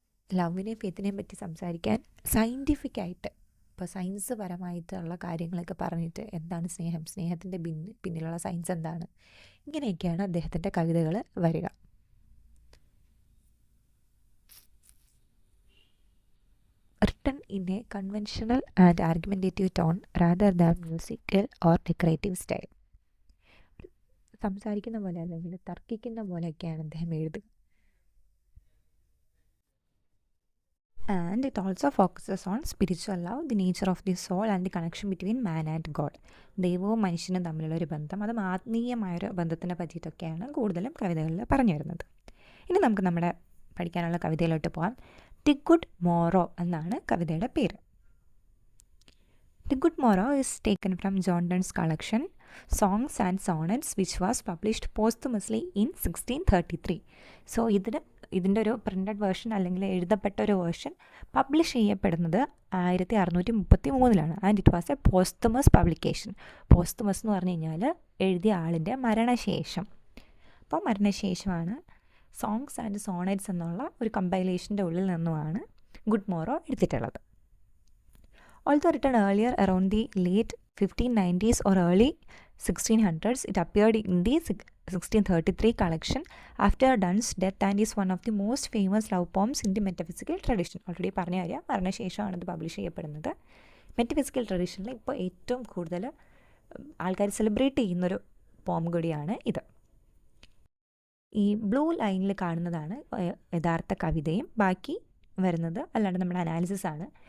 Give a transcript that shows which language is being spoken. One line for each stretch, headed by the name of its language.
Malayalam: ലവിനെയും ഫെയ്ത്തിനെയും പറ്റി സംസാരിക്കാൻ സയൻറ്റിഫിക്കായിട്ട്, ഇപ്പോൾ സയൻസ് പരമായിട്ടുള്ള കാര്യങ്ങളൊക്കെ പറഞ്ഞിട്ട് എന്താണ് സ്നേഹം, സ്നേഹത്തിൻ്റെ പിന്നിലുള്ള സയൻസ് എന്താണ്, ഇങ്ങനെയൊക്കെയാണ് അദ്ദേഹത്തിൻ്റെ കവിതകൾ വരിക.
English: Written in a conventional and argumentative tone rather than musical or decorative style.
Malayalam: സംസാരിക്കുന്ന പോലെ അല്ലെങ്കിൽ തർക്കിക്കുന്ന പോലെയൊക്കെയാണ് അദ്ദേഹം എഴുതുക.
English: And it also focuses on spiritual love, the nature of the soul and the connection between man and God.
Malayalam: ദൈവവും മനുഷ്യനും തമ്മിലുള്ള ഒരു ബന്ധം, അതും ആത്മീയമായൊരു ബന്ധത്തിനെ പറ്റിയിട്ടൊക്കെയാണ് കൂടുതലും കവിതകളിൽ പറഞ്ഞു വരുന്നത്. ഇനി നമുക്ക് നമ്മുടെ പഠിക്കാനുള്ള കവിതയിലോട്ട് പോകാം. ദി ഗുഡ് മോറോ എന്നാണ് കവിതയുടെ പേര്.
English: The good morrow is taken from John Donne's collection songs and sonnets which was published posthumously in 1633.
Malayalam: So ഇതിൻ്റെ ഒരു പ്രിൻറ്റഡ് വേർഷൻ അല്ലെങ്കിൽ എഴുതപ്പെട്ട ഒരു വേർഷൻ പബ്ലിഷ് ചെയ്യപ്പെടുന്നത് 1633
English: And it was a posthumous publication.
Malayalam: പോസ്റ്റ്മസ് എന്ന് പറഞ്ഞു കഴിഞ്ഞാൽ എഴുതിയ ആളിൻ്റെ മരണശേഷം. അപ്പോൾ മരണശേഷമാണ് സോങ്സ് ആൻഡ് സോണറ്റ്സ് എന്നുള്ള ഒരു കമ്പൈലേഷൻ്റെ ഉള്ളിൽ നിന്നുമാണ് ഗുഡ് മോറോ എടുത്തിട്ടുള്ളത്.
English: Although written earlier around the late 1590s or early 1600s, it appeared in the 1633 collection after Donne's death and is one of the most famous love poems in the metaphysical tradition.
Malayalam: Already പറഞ്ഞ കാര്യം, മരണശേഷമാണ് ഇത് publish ചെയ്യപ്പെടുന്നത്. Metaphysical ട്രഡീഷനിൽ ഇപ്പോൾ ഏറ്റവും കൂടുതൽ ആൾക്കാർ celebrate ചെയ്യുന്നൊരു പോം കൂടിയാണ് ഇത്. ഈ ബ്ലൂ ലൈനിൽ കാണുന്നതാണ് യഥാർത്ഥ കവിതയും ബാക്കി വരുന്നത് അല്ലാണ്ട് നമ്മുടെ അനാലിസിസ് ആണ്.